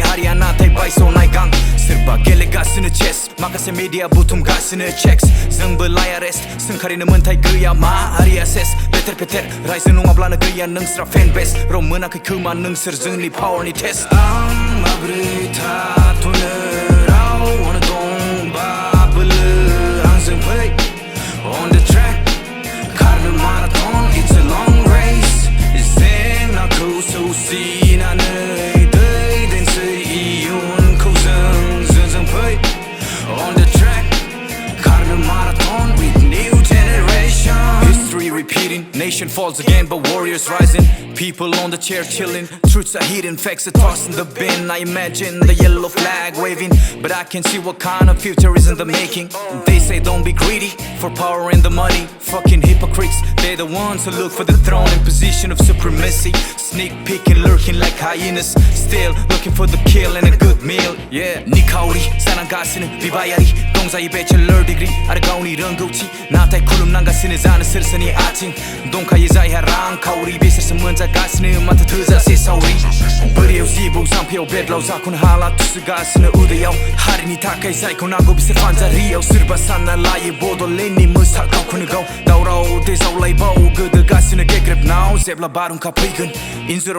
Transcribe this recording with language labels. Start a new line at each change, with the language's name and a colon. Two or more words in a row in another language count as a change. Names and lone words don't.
Bodo: हारिया नाथाय बायस'नाय गां सोरबा गेलेगासिनो चेस माखासे मिडिया बुथुमगासिनो चेक्स जोंबो लायारेस्ट सोंखारिनो मोन्थाय गैया मा हारिया सेस बेथेर फेथेर रायजो नङाब्लानो गैया नोंस्रा फेन बेस र' मोनाखै खोमा नोंसोर जोंनि पावारनि टेस्ट आं माब्रै थाथ'नो रावनो दंबाबोलो आंजों फै
English: on the track
Bodo: खारनो
English: marathon it's a long race
Bodo: जेंनाखौ सौसिनानै दैदेनसै इयुनखौ जोंजों फै
English: on the track खारनो marathon with new generation history repeating nation falls again but warriors rising people on the chair chilling truths are hidden facts are tossed in the bin I imagine the yellow flag waving but I can see what kind of future is in the making they say don't be greedy for power and the money fucking hypocrites they're the ones who look for the throne in position of supremacy sneak peeking lurking like hyenas still looking for the kill and a good meal yeah
Bodo: निखावरि जानांगासिनो बिबायारि दंजायो
English: bachelor degree
Bodo: आरो गावनि रोंगौथि नाथाय खुलुमनांगासिनो जानो सोरसोरनि आथिं दंखायो जायहा रांखावरि बिसोरसो मोनजागासिनो माथो थोजासे सावरि बोरियाव जिबौ जाम्फैयाव बेदलाव जाख'नो हाला थुसोगासिनो उदैयाव हारिनि थाखाय जायखौ नांगौ बिसोर फानजारियाव सोरबा सानना लायो बड'लेण्डनि मोसा गावखौनो गाव दावराव दैजावलायबाव गोदोगासिनो गेग्रेबनाव जेब्ला बारहुंखा फैगोन इन्जुराव